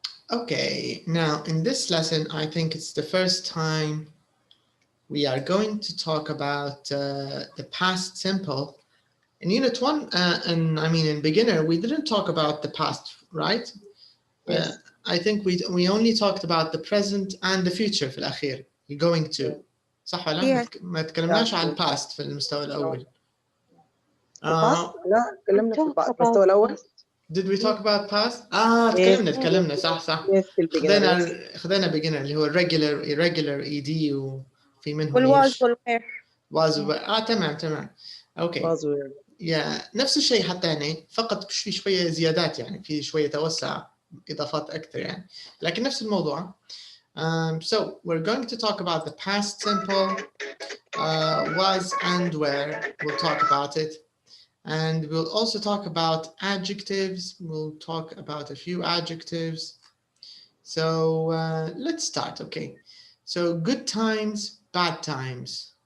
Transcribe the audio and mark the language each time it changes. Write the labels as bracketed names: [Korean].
[English] Okay, now in this lesson, I think it's the first time we are going to talk about the past simple. In Unit 1, and I mean in beginner, we didn't talk about the past, right? Yes. I think we only talked about the present and the future [Arabic] في الأخير. [English] You're going to. [Arabic] صح ولا؟ [English] Yes. [Arabic] ما تكلمناش عن past في المستوى الأول. لا تكلمنا في المستوى الأول. [English] Did we talk about past? [Arabic] تكلمنا صح. خذينا beginner اللي هو regular, irregular, ED وفي منهم [English] والواز والوير. [Arabic] تمام. اوكي. نفس الشيء حتى هنا، فقط في شوية زيادات يعني، في شوية توسع، إضافات أكثر يعني، لكن نفس الموضوع. [English] So we're going to talk about the past simple, was and where. We'll talk about it. And we'll also talk about adjectives. We'll talk about a few adjectives. So let's start. Okay. So good times, bad times.